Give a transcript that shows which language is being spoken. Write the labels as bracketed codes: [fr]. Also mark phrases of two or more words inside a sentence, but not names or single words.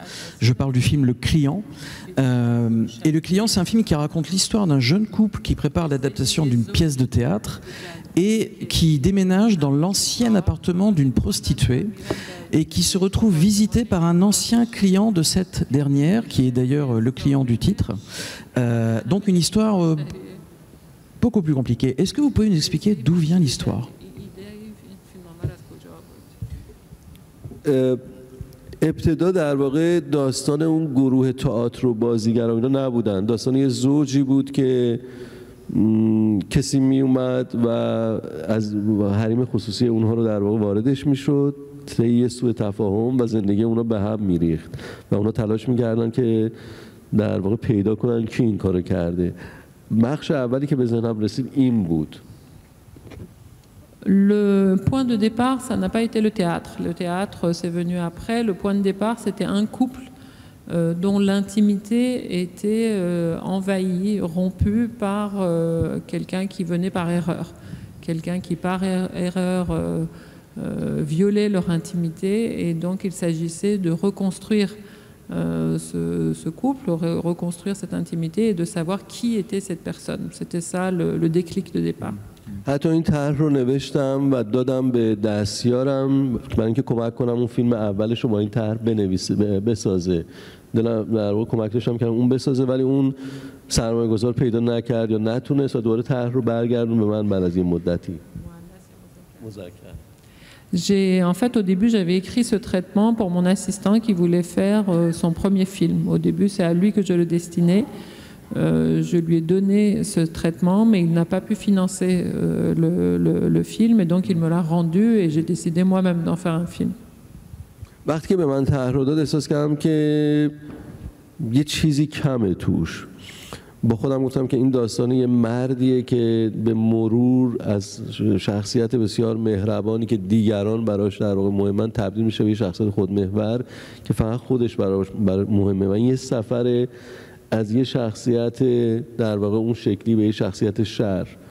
[fr] Je parle du film Le Client. Et Le Client, c'est un film qui raconte l'histoire d'un jeune couple qui prépare l'adaptation d'une pièce de théâtre et qui déménage dans l'ancien appartement d'une prostituée et qui se retrouve visité par un ancien client de cette dernière, qui est d'ailleurs le client du titre. Donc une histoire beaucoup plus compliqué. Est-ce que vous pouvez nous expliquer d'où vient l'histoire? [fa] ابتدا در واقع داستان اون گروه تئاتر و بازیگران اینا نبودن. داستان یه زوجی بود که کسی می اومد و از حریم خصوصی اونها رو در واقع واردش میشد، طی یه سوء تفاهم و زندگی اونا به هم میریخت و اونا تلاش میکردن که در واقع پیدا کنن کی این کارو کرده. بخش اولی که به ذهنم رسید این بود. [fr] Le point de départ, ça n'a pas été le théâtre. Le théâtre, c'est venu après. Le point de départ, c'était un couple dont l'intimité était envahie, rompue par quelqu'un qui venait par erreur. Quelqu'un qui, par erreur, violait leur intimité. Et donc, il s'agissait de reconstruire ce couple, reconstruire cette intimité et de savoir qui était cette personne. C'était ça le déclic de départ. [fa] حتی این طرح رو نوشتم و دادم به دستیارم برای اینکه کمک کنم اون فیلم اولش رو با این طرح بسازه. در واقع کمک داشتم که اون بسازه، ولی اون سرمایه‌گذار پیدا نکرد یا نتونست و دوباره طرح رو برگردون به من بعد از این مدتی. [fr] En fait, au début, j'avais écrit ce traitement pour mon assistant qui voulait faire son premier film. Au début, c'est à lui que je le destinais. Je lui ai donné ce traitement, mais il n'a pas pu financer le film, et donc il me l'a rendu et j'ai décidé moi-même d'en faire un film. [fa] وقتی که به من طرح رو داد احساس کردم که یه چیزی کمه توش. با خودم گفتم که این داستان یه مردیه که به مرور از شخصیت بسیار مهربانی که دیگران براش در واقع مهمن تبدیل میشه به یه شخصیت خودمحور که فقط خودش براش مهمه و این یه سفر از یه شخصیت در واقع اون شکلی به یه شخصیت شر